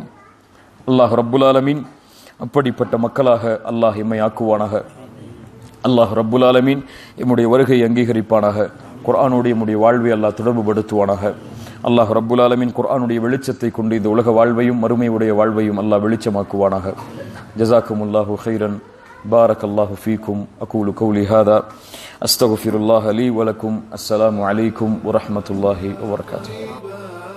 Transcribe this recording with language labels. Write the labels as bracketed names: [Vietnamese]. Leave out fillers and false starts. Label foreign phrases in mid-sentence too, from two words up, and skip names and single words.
[Arabic] الله رب العالمين [Tamil] அப்படிப்பட்ட மக்களாக அல்லாஹ் எம்மை ஆக்குவானாக. [Arabic] الله رب العالمين [Tamil] எம்முடைய வருகை அங்கீகரிப்பானாக. குர்ஆனோடு எம்முடைய வாழ்வை அல்லாஹ் தொடர்பு படுத்துவானாக. [Arabic] الله رب العالمين [Tamil] குர்ஆனுடைய வெளிச்சத்தை கொண்டு இந்த உலக வாழ்வையும் மறுமையுடைய வாழ்வையும் அல்லாஹ் வெளிச்சமாக்குவானாக. [Arabic] جزاكم الله خيرا. بارك الله فيكم. أقول قولي هذا أستغفر الله لي ولكم. السلام عليكم ورحمة الله وبركاته.